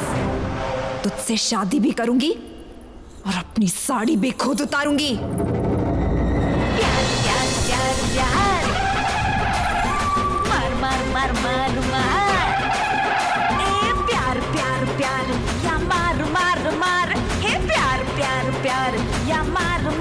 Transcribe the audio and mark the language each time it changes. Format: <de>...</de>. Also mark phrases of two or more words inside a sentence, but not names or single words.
<hi>तुझसे शादी भी करूंगी और अपनी साड़ी भी खुद उतारूंगी। प्यार प्यार प्यार प्यार, मार मार मार मार मार, ए प्यार प्यार प्यार या मार मार मार, हे प्यार प्यार प्यार या मार</hi>